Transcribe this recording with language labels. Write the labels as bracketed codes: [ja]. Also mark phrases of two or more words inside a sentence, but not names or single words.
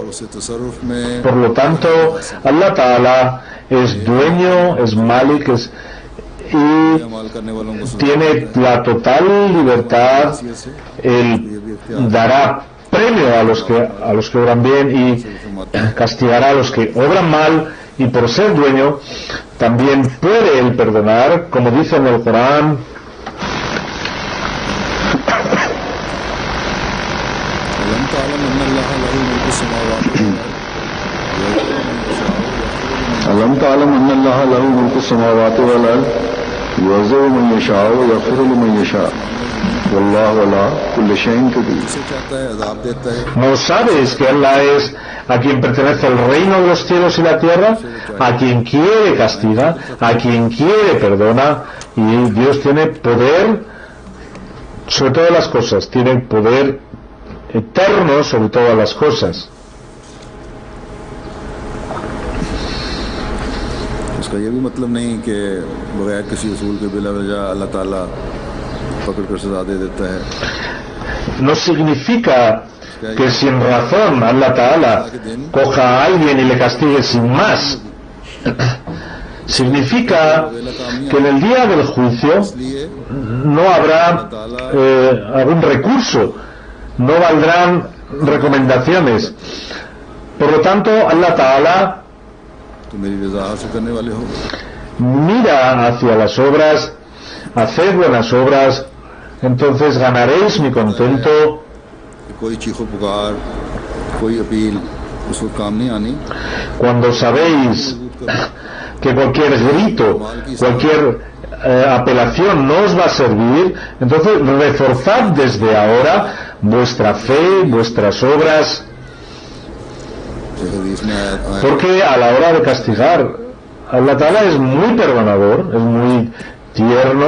[es] Por lo tanto, Allah Ta'ala es dueño, es Malik, y tiene la total libertad. Él dará premio a los que obran bien y castigará a los que obran mal, y por ser dueño también puede él perdonar, como dice en el Corán: [ar] ألم تعلم أن الله له ملك السماوات والأرض يعذب من يشاء ويغفر لمن يشاء والله على كل شيء قدير. [es] ¿No sabes que Allah es a quien pertenece el reino de los cielos y la tierra? A quien quiere castiga, a quien quiere perdona, y Dios tiene poder sobre todas las cosas, tiene poder eterno sobre todas las cosas. [ur] اس کا یہ بھی مطلب نہیں کہ بغیر کسی اصول کے بلا وجہ اللہ تعالیٰ پکڑ کر سزا دے دیتا ہے. [es] No significa que sin razón Allah Ta'ala coja a alguien y le castigue sin más. Significa que en el día del juicio no habrá algún recurso, no valdrán recomendaciones. Por lo tanto, Allah Ta'ala mira hacia las obras, haced buenas obras, entonces ganaréis mi contento. [ur] کوئی چیخ و پکار کوئی اپیل اس وقت کام نہیں آنی [es] Cuando sabéis que cualquier grito, cualquier apelación no os va a servir, entonces reforzad desde ahora vuestra fe, vuestras obras, porque a la hora de castigar, Allah Ta'ala es muy perdonador, es muy tierno.